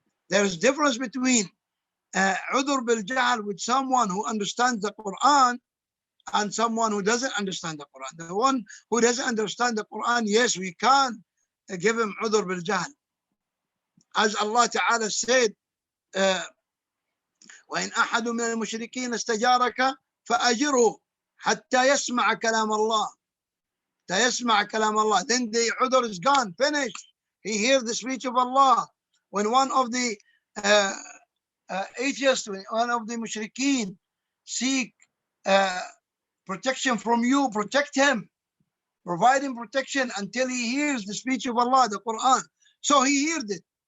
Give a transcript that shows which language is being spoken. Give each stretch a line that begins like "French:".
English: There's difference between udhr bil jahl with someone who understands the Quran and someone who doesn't understand the Quran. The one who doesn't understand the Quran, yes, we can give him udhr bil jahl. As Allah Ta'ala said,
Arabic: وإن أحد من المشركين استجارك فأجره حتى يسمع كلام الله. حتى يسمع كلام الله.
English: Then the udhr is gone, finished. He hears the speech of Allah. When one of the atheists, one of the mushrikeen seek protection from you, protect him. Provide him protection until he hears the speech of Allah, the Quran. So he heard it.